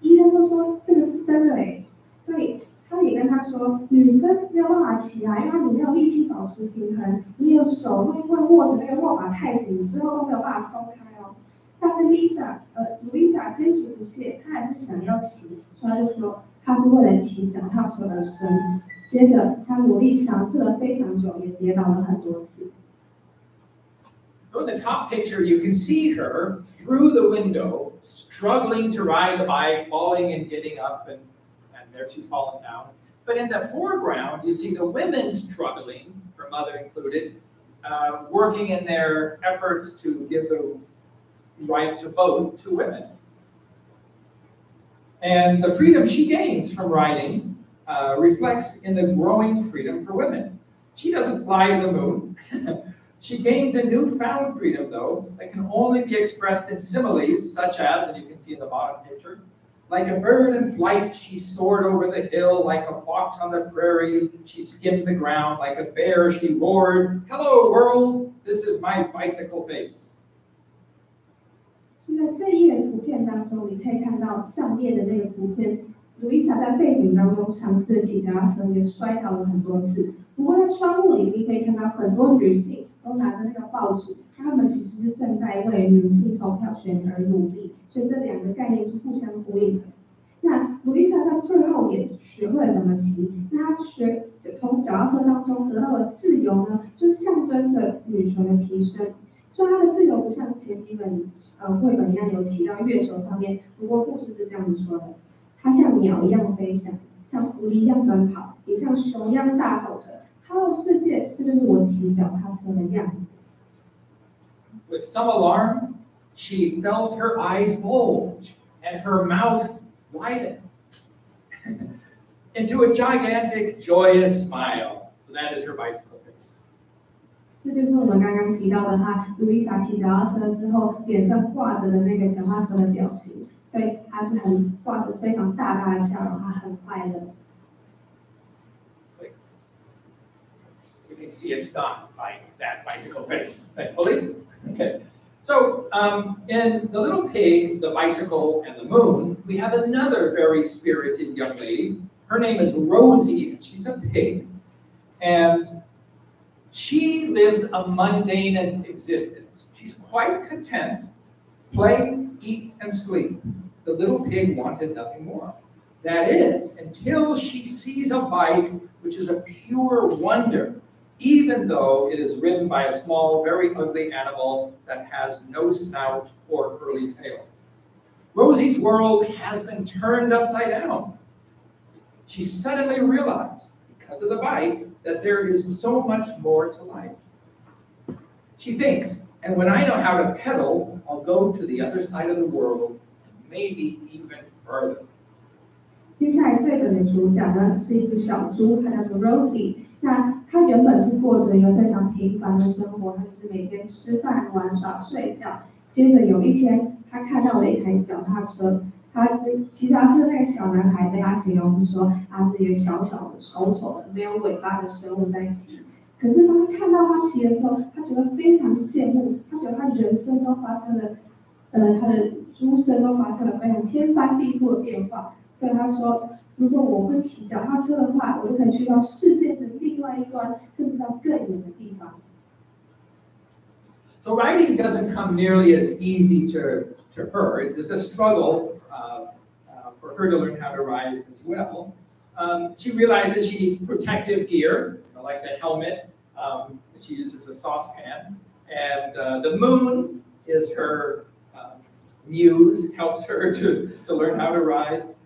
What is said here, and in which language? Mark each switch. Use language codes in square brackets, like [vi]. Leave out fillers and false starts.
[zh] 医生都说这个是真的诶。所以他也跟他说，女生没有办法骑啊，因为你没有力气保持平衡，你有手会握着那个握把太紧，你之后都没有办法松开哦。但是 Louisa 坚持不懈，她还是想要骑，所以他就说她是为了骑脚踏车而生。接着，他努力尝试了非常久，也跌倒了很多次。 [en] In the top picture, you can see her through the window, struggling to ride the bike, falling and getting up, and there she's fallen down. But in the foreground, you see the women struggling, her mother included, working in their efforts to give the right to vote to women. And the freedom she gains from riding reflects in the growing freedom for women. She doesn't fly to the moon. She gains a newfound freedom, though, that can only be expressed in similes, such as, and you can see in the bottom picture, like a bird in flight, she soared over the hill. Like a fox on the prairie, she skimmed the ground. Like a bear, she roared, "Hello, world, this is my bicycle face." [zh] 在这一页图片当中，你可以看到上面的那个图片，路易莎在背景当中尝试骑脚踏车，也摔倒了很多次。不过在窗户里，你可以看到很多女性都拿着那个报纸，她们其实是正在为女性投票权而努力，所以这两个概念是互相呼应的。那路易莎在最后也学会了怎么骑，那她从脚踏车当中得到的自由呢，就象征着女权的提升。虽然她的自由不像前几本绘本一样有骑到月球上面，不过故事是这样子说的：她像鸟一样飞翔，像狐狸一样奔跑，也像熊一样大吼着。她的世界，这就是我骑脚踏车的样子。 [en] With some alarm, she felt her eyes bulge and her mouth widen into a gigantic, joyous smile. So that is her bicycle face. [zh] 这就是我们刚刚提到的她，路易莎骑脚踏车之后脸上挂着的那个脚踏车的表情，所以她是挂着非常大的笑容，她很快乐。 [en] You can see it's gone by that bicycle face, thankfully. Okay. So in The Little Pig, the Bicycle, and the Moon, we have another very spirited young lady. Her name is Rosie, and she's a pig. And she lives a mundane existence. She's quite content, play, eat, and sleep. The little pig wanted nothing more. That is, until she sees a bike, which is a pure wonder, even though it is ridden by a small, very ugly animal that has no snout or curly tail. Rosie's world has been turned upside down. She suddenly realized, because of the bike, that there is so much more to life. She thinks, and when I know how to pedal, I'll go to the other side of the world, and maybe even further. [zh] 接下来这本的主角呢是一只小猪，它叫做 Rosie。那她原本是过着一个非常平凡的生活，她就是每天吃饭、玩耍、睡觉。接着有一天，她看到了一台脚踏车，她就骑脚踏车那个小男孩被她形容是说，他是一个小小的、丑丑的、没有尾巴的生物在骑。可是当他看到他骑的时候，他觉得非常羡慕，他觉得他人生都发生了，他的猪生都发生了非常天翻地覆的变化。所以他说，如果我会骑脚踏车的话，我就可以去到世界的另外一端，甚至到更远的地方。 [en] So riding doesn't come nearly as easy to her. It's a struggle for her to learn how to ride as well. She realizes she needs protective gear, like the helmet. She uses a saucepan. And the moon is her muse, helps her to learn how to ride.